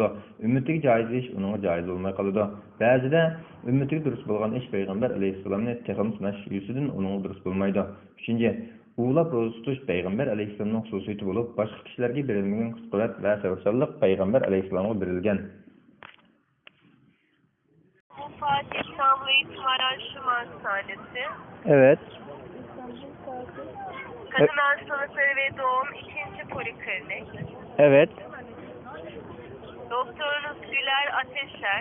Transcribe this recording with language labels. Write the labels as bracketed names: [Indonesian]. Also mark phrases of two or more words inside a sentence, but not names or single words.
[Uzbek] Ummatiga joiz ish uningga joiz bo'lmay qoladi. Ba'zida ummatiga durust bo'lgan ish payg'ambar alayhissalomni texnik yusidan uningga durust bo'lmaydi. Uchinchi, ulab roza tutish payg'ambar alayhissalomning xususiyati bo'lib, boshqa kishilarga berilmagan kuch-quvvat va sabrchanlik payg'ambar alayhissalomga berilgan. [Turkish] Fatih İstanbul Eğitim Araştırma Hastanesi. Evet. Kadın hastalıkları ve doğum 2. Poliklinik. Evet. Doktorunuz Güler Ateşer.